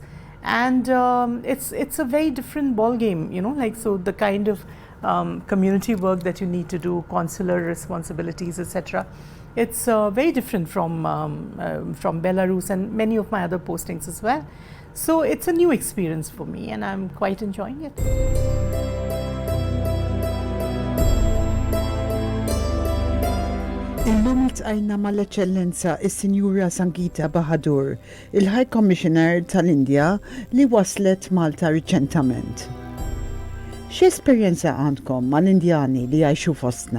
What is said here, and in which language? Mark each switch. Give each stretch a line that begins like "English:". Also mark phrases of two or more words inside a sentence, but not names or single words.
English: And it's a very different ballgame, so the kind of community work that you need to do, consular responsibilities, etc. It's very different from Belarus and many of my other postings as well. So it's a new experience for me, and I'm quite enjoying it.
Maltese: Illum iltqajna mal-Eċċellenza is-Sinjura Sangeeta Bahadur, il-High Commissioner tal-Indja li waslet Malta riċentament. X'esperjenza għandkom mal-Indjani li jgħixu fostna?